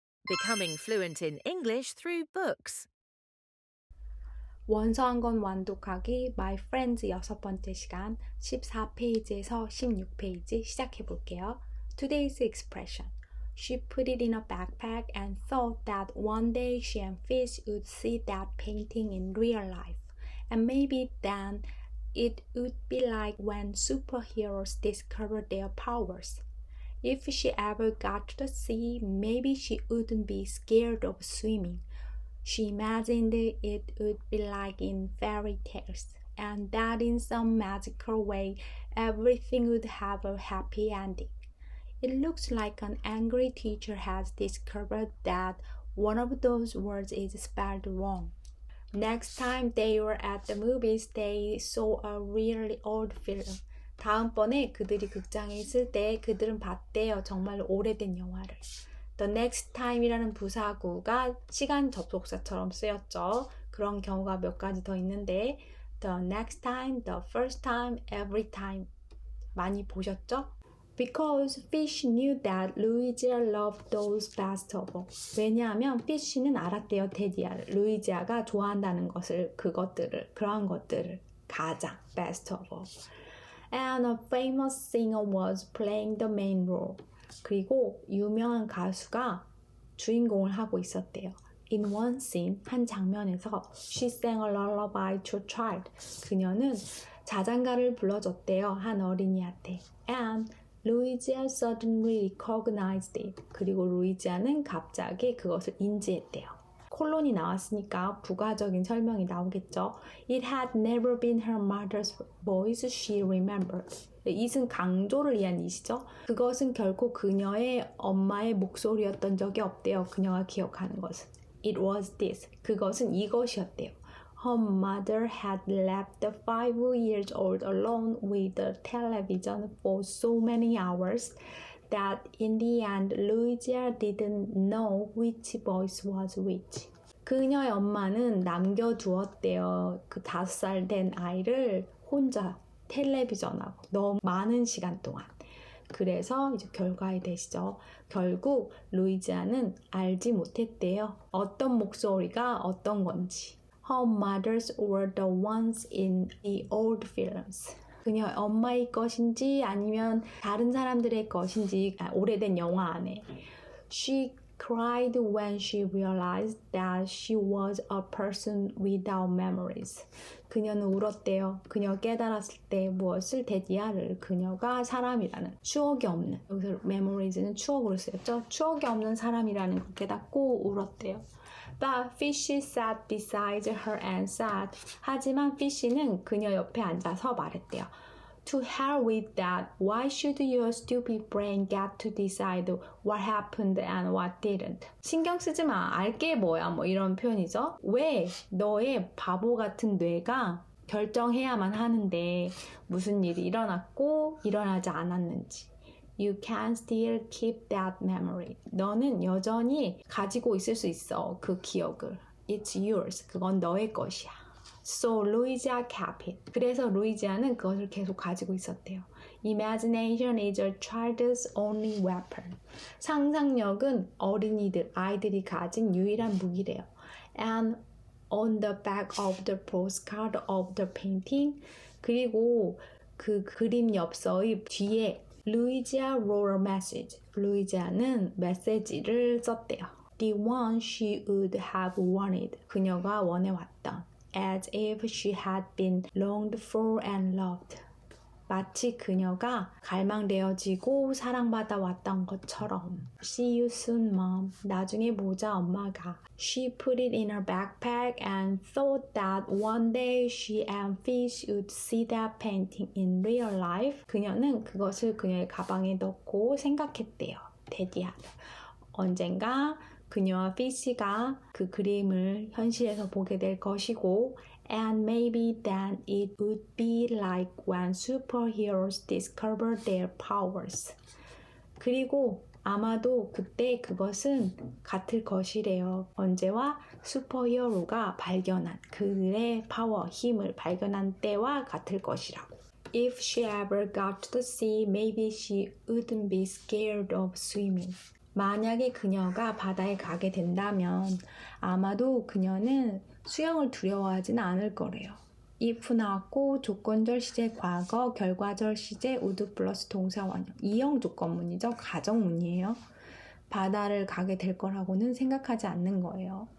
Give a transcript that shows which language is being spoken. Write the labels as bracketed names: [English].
[English] Becoming fluent in English through books. [Korean] 원서 한 권 완독하기 My Friends 6번째 시간 14페이지에서 16페이지 시작해 볼게요. [English] Today's expression. She put it in a backpack and thought that one day she and Fish would see that painting in real life. And maybe then it would be like when superheroes discover their powers. If she ever got to the sea, maybe she wouldn't be scared of swimming. She imagined it would be like in fairy tales, and that in some magical way everything would have a happy ending. It looks like an angry teacher has discovered that one of those words is spelled wrong. Next time they were at the movies, they saw a really old film. [Korean] 다음번에 그들이 극장에 있을 때 그들은 봤대요. 정말 오래된 영화를. The next time이라는 부사구가 시간 접속사처럼 쓰였죠. 그런 경우가 몇 가지 더 있는데 the next time, the first time, every time 많이 보셨죠? [English] Because Fish knew that Louisa loved those best of all. [Korean] 왜냐하면 Fish는 알았대요. 테디아를. 루이지아가 좋아한다는 것을, 그러한 것들을 가장 [English] best of all. And a famous singer was playing the main role. 그리고 유명한 가수가 주인공을 하고 있었대요. In one scene, [Korean] 한 장면에서 [English] she sang a lullaby to a child. [Korean] 그녀는 자장가를 불러줬대요. 한 어린이한테. [English] And Louisa suddenly recognized it. [Korean] 그리고 루이지아는 갑자기 그것을 인지했대요. 콜론이 나왔으니까 부가적인 설명이 나오겠죠. [English] It had never been her mother's voice she remembered. [Korean] it은 강조를 위한 it이죠. 그것은 결코 그녀의 엄마의 목소리였던 적이 없대요. 그녀가 기억하는 것은. [English] It was this. [Korean] 그것은 이것이었대요. [English] Her mother had left the 5-year-old alone with the television for so many hours that in the end Louisa didn't know which voice was which. [Korean] 그녀의 엄마는 남겨두었대요. 그 5살 된 아이를 혼자 텔레비전하고 너무 많은 시간 동안. 그래서 이제 결과에 대시죠. 결국 루이지아는 알지 못했대요. 어떤 목소리가 어떤 건지. [English] Her mothers were the ones in the old films. [Korean] 그녀의 엄마의 것인지 아니면 다른 사람들의 것인지 오래된 영화 안에. [English] She cried when she realized that she was a person without memories. [Korean] 그녀는 울었대요. 그녀 깨달았을 때 무엇을 대디아를 그녀가 사람이라는 추억이 없는 여기서 memories는 추억으로 쓰였죠. 추억이 없는 사람이라는 걸 깨닫고 울었대요. [English] But Fish sat beside her and said, [Korean] 하지만 Fish는 그녀 옆에 앉아서 말했대요. [English] To hell with that. Why should your stupid brain get to decide what happened and what didn't? [Korean] 신경 쓰지 마. 알게 뭐야. 뭐 이런 표현이죠. 왜 너의 바보 같은 뇌가 결정해야만 하는데 무슨 일이 일어났고 일어나지 않았는지. [English] You can still keep that memory. [Korean] 너는 여전히 가지고 있을 수 있어. 그 기억을. [English] It's yours. [Korean] 그건 너의 것이야. [English] So Louisa kept it. [Korean] 그래서 루이지아는 그것을 계속 가지고 있었대요. [English] Imagination is a child's only weapon. [Korean] 상상력은 아이들이 가진 유일한 무기래요. [English] And on the back of the postcard of the painting, [Korean] 그리고 그 그림 엽서의 뒤에 [English] Louisa wrote a message. [Korean] 루이지아는 메시지를 썼대요. [English] The one she would have wanted. [Korean] 그녀가 원해왔던. [English] As if she had been longed for and loved. [Korean] 마치 그녀가 갈망되어지고 사랑받아 왔던 것처럼. [English] See you soon, mom. [Korean] 나중에 보자, 엄마가. [English] She put it in her backpack and thought that one day she and Fish would see that painting in real life. [Korean] 그녀는 그것을 그녀의 가방에 넣고 생각했대요. 테디아를. 언젠가 그녀와 피시가 그 그림을 현실에서 보게 될 것이고 [English] and maybe then it would be like when superheroes discover their powers. [Korean] 그리고 아마도 그때 그것은 같을 것이래요. 언제와 슈퍼히어로가 발견한 그들의 파워, 힘을 발견한 때와 같을 것이라고. [English] If she ever got to the sea, maybe she wouldn't be scared of swimming. [Korean] 만약에 그녀가 바다에 가게 된다면 아마도 그녀는 수영을 두려워하지는 않을 거래요. if 나왔고 조건절 시제 과거, 결과절 시제 would 플러스 동사 원형. 이형 조건문이죠. 가정문이에요. 바다를 가게 될 거라고는 생각하지 않는 거예요.